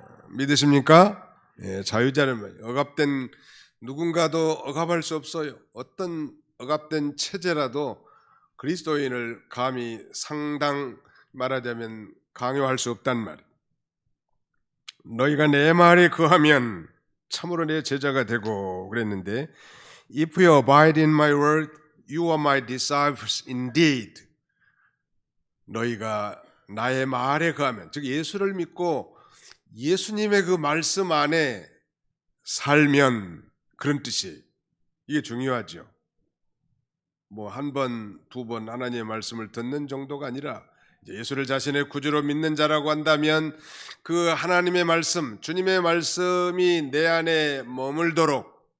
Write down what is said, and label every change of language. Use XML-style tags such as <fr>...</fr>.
<ko>믿으십니까? 예, 자유자는 억압된 누군가도 억압할 수 없어요. 어떤 억압된 체제라도 그리스도인을 감히 상당 말하자면 강요할 수 없단 말이에요. 너희가 내 말에 거하면 참으로 내 제자가 되고 그랬는데</ko> <en>If you abide in my word, you are my disciples indeed.</en> <ko>너희가 나의 말에 거하면, 즉 예수를 믿고 예수님의 그 말씀 안에 살면 그런 뜻이에요. 이게 중요하죠. 뭐 한 번, 두 번 하나님의 말씀을 듣는 정도가 아니라 예수를 자신의 구주로 믿는 자라고 한다면 그 하나님의 말씀, 주님의 말씀이 내 안에 머물도록</ko>